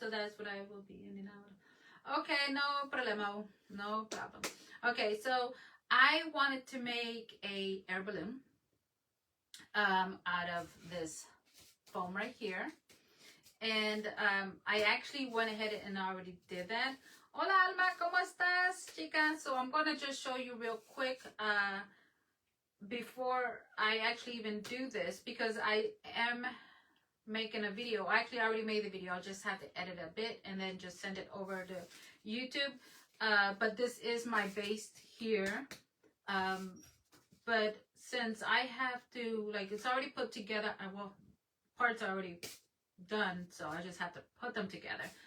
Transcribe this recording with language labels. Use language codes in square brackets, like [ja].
[en] So that's what I will be in and out. Okay, no problem. Okay, so I wanted to make a air balloon out of this foam right here. And I actually went ahead and already did that. [es] Hola, Alma, ¿cómo estás, chicas? [en] So I'm going to just show you real quick before I actually even do this, because I am making a video. Actually, I already made the video. I'll just have to edit a bit and then just send it over to YouTube. But this is my base here. But since I have to, like, it's already put together, well, parts are already done, so I just have to put them together.